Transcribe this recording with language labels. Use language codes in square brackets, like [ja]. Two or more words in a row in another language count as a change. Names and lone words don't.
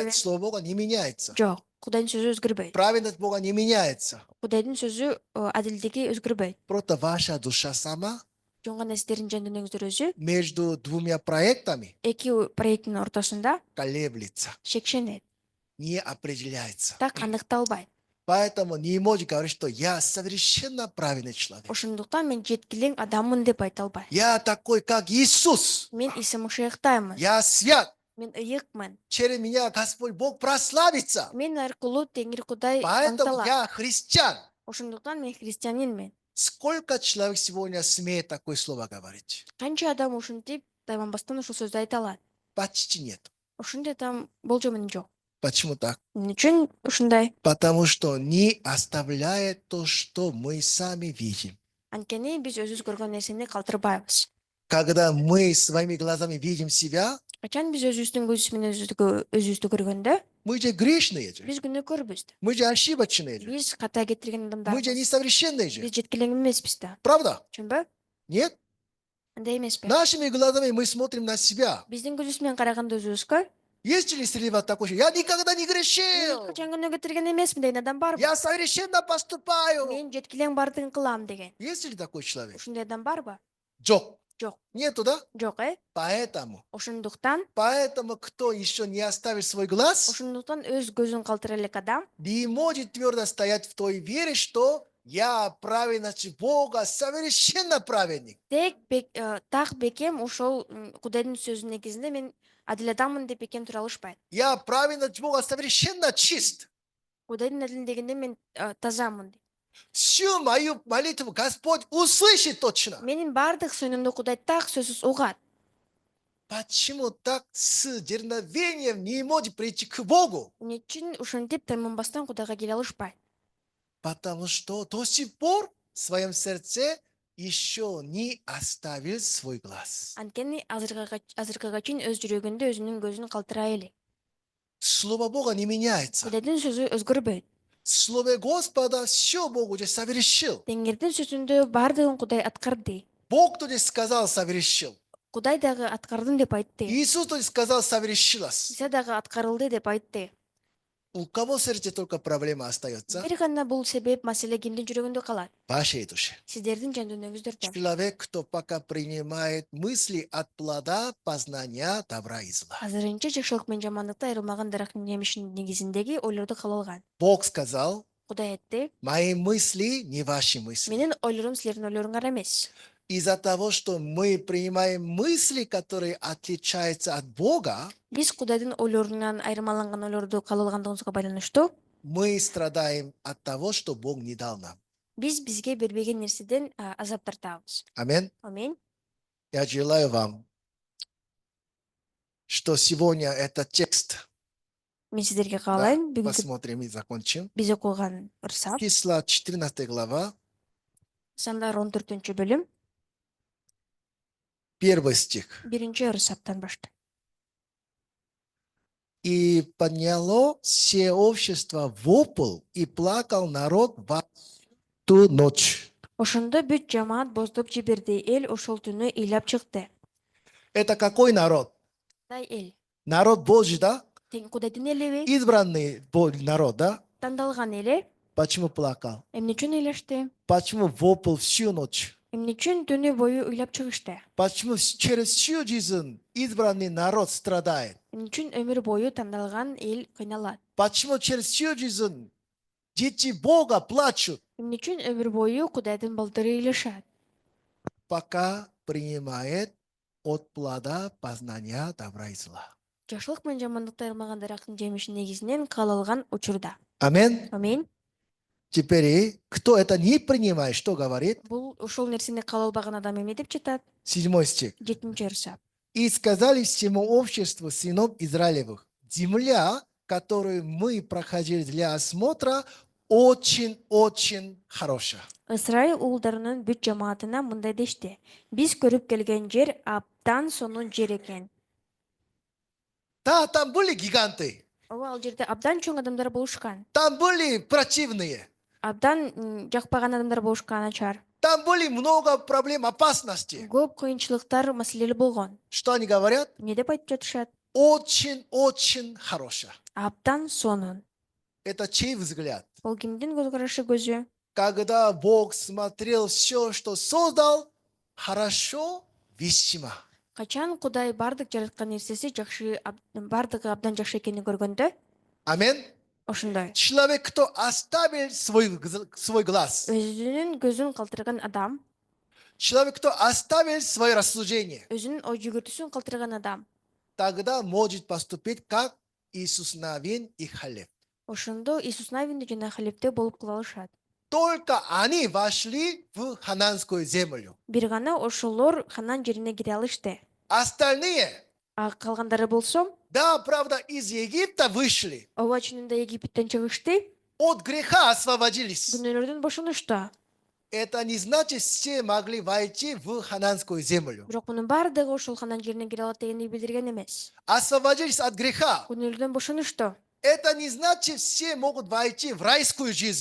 [ru] Нет, Слово Бога не меняется. [ky] Жок, Кудайдын сөзү өзгөрбөйт. [ru] Праведность Бога не меняется. [ky] Кудайдын сөзү адилдиги өзгөрбөйт. [ru] Просто ваша душа сама [ky] Жон гана сиздердин жан дүйнөңүздөр өзү [ru] между двумя проектами [ky] эки проекттин ортосунда [ru] колеблется, [ky] шекшенет. [ru] не определяется. [ky] Так аныкталбайт. [ru] Поэтому не можете говорить, что я совершенно праведный человек. [ky] Ошондуктан мен жеткилең адаммын деп айта албайм. [ru] Я такой, как Иисус. [ky] Мен Иса Машиахтаймын. [ru] Я свят. [ky] Мен ыйыкмын. [ru] Через меня Господь Бог прославится. [ky] Мен аркылуу Теңир Кудай [ru] Поэтому [ky] аңталат. [ru] я христиан. [ky] Ошондуктан мен христианинмин. [ru] Сколько человек сегодня смеет такое слово говорить? [ky] Канча адам ушинтип тайманбастан ушул сөздү айта алат? [ru] Почти нет. [ky] Ошондой адам болжол менен жок. [ru] Почему так? [ky] Эмне үчүн ушундай? [ru] Потому что не оставляет то, что мы сами видим. [ky] Анткени биз өзүбүз көргөн нерсени калтырбайбыз. [ru] Когда мы своими глазами видим себя, [ky] Качан биз өзүбүздүн көзүбүз менен өзүбүздү көргөндө, [ru] мы же грешные же. [ky] биз күнөөкөрбүз. [ru] Мы же ошибочные же. [ky] Биз ката кетирген [ru] Мы же [ky] адамдарбыз. [ru] несовершенные же. [ky] Биз жеткилең эмеспиз да. [ru] Правда? [ky] Түшүнбө? [ru] Нет? [ky] Андай эмеспи? [ru] Нашими глазами мы смотрим на себя. [ky] Биздин көзүбүз менен караганда өзүбүзгө [ru] Есть ли среди вас такой, я никогда не грешил. [ky] качан күнөө кетирген эмесмин деген адам барбы? [ru] Я совершенно поступаю. [ky] Мен жеткилең бардыгын кылам деген. [ru] Есть ли такой человек? [ky] Ушундай адам барбы? Жок. Жок. [ru] Нету, да? [ky] Жок, [ru] Поэтому, кто еще не оставит свой глаз, [ky] Ошондуктан өз көзүн калтыра элек адам [ru] не может твердо стоять в той вере, что я праведность Бога, совершенно праведник. [ky] так бекем ошол Кудайдын сөзүнүн негизинде мен адил адаммын деп бекем тура алышпайт. [ru] Я праведность Бога, совершенно чист. [ky] Кудайдын адилдигинде мен тазамын дейт. [ru] Всю мою молитву Господь услышит точно. [ky] Менин баардык сүйнүмдү Кудай так сөзсүз угат. [ru] Почему так с дерзновением не может прийти к Богу? [ky] Эмне үчүн ушинтип тайманбастан Кудайга келе алышпайт? [ru] Потому что до сих пор в своем сердце еще не оставил свой глаз. [ky] Анткени азыркыга чейин өз жүрөгүндө өзүнүн көзүн калтырай элек. [ru] Слово Бога не меняется. [ky] Кудайдын сөзү өзгөрбөйт. [ru] В Слове Господа все Бог уже совершил. [ky] Теңирдин сөзүндө баардыгын Кудай аткарды. [ru] Бог тоже сказал совершил. [ky] Кудай дагы аткардым деп айтты. [ru] Иисус тоже сказал совершилось. [ky] Иса дагы аткарылды деп айтты. [ru] У кого в сердце только проблема остается? [ky] Бир гана бул себеп маселе кимдин жүрөгүндө калат? [ru] В вашей душе. [ky] Сиздердин жан дүйнөңүздөрдө. [ru] Человек, кто пока принимает мысли от плода познания добра и зла. [ky] Азырынча жакшылык менен жамандыкты айырылмаган дарактын жемишинин негизиндеги ойлорду кабыл алган. [ru] Бог сказал, [ky] Кудай айтты: [ru] мои мысли не ваши мысли. [ky] менин ойлорум силердин ойлоруңар эмес. [ru] Из-за того, что мы принимаем мысли, которые отличаются от Бога, [ky] Биз Кудайдын ойлорунан айырмаланган ойлорду кабыл алгандыгыбызга байланыштуу [ru] мы страдаем от того, что Бог не дал нам. [ky] биз бизге бербеген нерседен азап тартабыз. [ru] Аминь. [ky] Аминь. [ru] Я желаю вам, что сегодня этот текст, [ky] Мен сиздерге [ru] да, [ky] каалайм бүгүнкү [ru] посмотрим и закончим. [ky] биз окуган ырсап [ru] Числа 14 глава, [ky] Сандар 14-бөлүм [ru] 1 стих. [ky] 1-ырсаптан баштайт. [ru] И подняло все общество вопл, и плакал народ во ту ночь. [ky] Ошондо бүт жамаат боздоп жиберди, эл ошол түнү ыйлап чыкты. [ru] Это какой народ? [ky] Кудай эл. [ru] Народ Божий, да? [ky] Кудайдын элеби, [ru] Избранный народ, да? [ky] тандалган эле. [ru] Почему плакал? [ky] Эмне үчүн ыйлашты? [ru] Почему вопл всю ночь? [ky] Эмне үчүн түнү бою ыйлап чыгышты? [ru] Почему через всю жизнь избранный народ страдает? [ky] Эмне үчүн өмүр бою тандалган эл кыйналат? [ru] Почему через всю жизнь дети Бога плачут, [ky] Эмне үчүн өмүр бою Кудайдын балдары ыйлашат? [ru] пока принимает от плода познания добра и зла? [ky] Жакшылык менен жамандыкты айырмаган дарактын жемиши негизинен каалалган учурда. [ru] Аминь. [ky] Аминь. [ru] Теперь, кто это не принимает, что говорит? [ky] Бул ошол нерсени каалалбаган адам эмне деп жатат? [ru] 7 стих. [ky] 7-ырсап. [ru] И сказали всему обществу сынов Израилевых: земля, которую мы проходили для осмотра, очень-очень хорошая. [ky] Ысрайыл уулдарынын бүт жамаатына мындай дешти: биз көрүп келген жер абдан сонун жер экен. [ru] Да, там были гиганты, [ky] Ооба, ал жерде абдан чоң адамдар болушкан. [ru] там были противные, [ky] Абдан жакпаган адамдар болушкан начар. [ru] там были много проблем, опасностей. [ky] Көп кыйынчылыктар, маселелер болгон. [ru] Что они говорят? [ky] Эмне деп айтып жатышат? [ru] Очень-очень хорошая. [ky] Абдан сонун. [ru] Это чей взгляд? [ky] Бул кимдин көз карашы көзү? [ru] Когда Бог смотрел все, что создал, хорошо, весьма. [ky] Качан Кудай бардык жараткан нерсеси жакшы, бардыгы абдан жакшы экенин көргөндө, [ru] Аминь. [ky] ошондой. [ru] Человек, кто оставил свой глаз, [ky] Өзүнүн көзүн калтырган адам, [ru] человек, кто оставил свое рассуждение, [ky] өзүнүн ой жүгүртүүсүн калтырган адам, [ru] тогда может поступить как Иисус Навин и Халев. [ky] ошондо Иисус Навинде жана Халепте болуп кала алышат. [ru] Только они вошли в хананскую землю. [ky] Бир гана ошолор Ханан жерине кире алышты. [ru] Остальные, [ky] А калгандары болсо, [ru] да, правда, из Египта вышли, [ky] ооба чынында Египеттен чыгышты, [ru] от греха освободились. [ky] күнөөлөрдөн бошонушту. [ru] Это не значит, все могли войти в хананскую землю. [ky] Бирок мунун баардыгы ошол Ханан жерине кире алат дегенди билдирген эмес. [ru] Освободились от греха. [ky] Күнөөлөрдөн бошонушту. [ru] Это не значит, все могут войти в райскую жизнь.